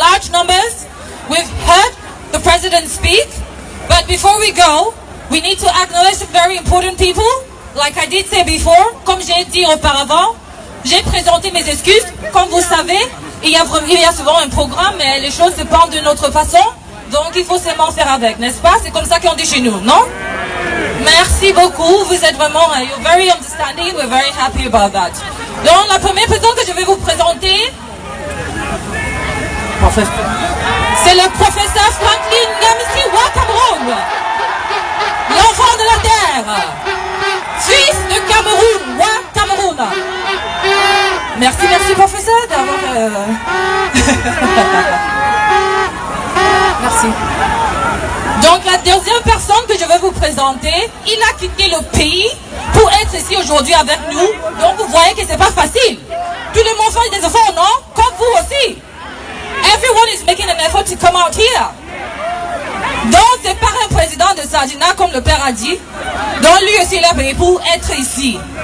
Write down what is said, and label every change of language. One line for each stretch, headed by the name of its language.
English: members, we've heard the president speak, but before we go, we need to acknowledge some very important people. Like I did say before,
French: comme j'ai dit auparavant, j'ai présenté mes excuses. Comme vous savez, il y a souvent un programme, mais les choses se passent d'une autre façon. Donc il faut seulement faire avec, n'est-ce pas? C'est comme ça qu'on dit chez nous, non? Merci beaucoup, vous êtes vraiment,
English: you're very understanding, we're very happy about that.
French: Donc la première personne que je vais vous présenter, c'est le professeur Franklin Ngamisi Wa Cameroun, l'enfant de la terre, fils de Cameroun, Wa Cameroun. Merci professeur d'avoir... Merci. Donc la deuxième personne que je vais vous présenter, il a quitté le pays pour être ici aujourd'hui avec nous. Donc vous voyez que c'est pas facile. Tout le monde fait des efforts, non? Comme vous aussi.
English: Everyone is making an effort to come out here.
French: Donc c'est pas un président de Sardina comme le père a dit. Donc lui aussi il a payé pour être ici.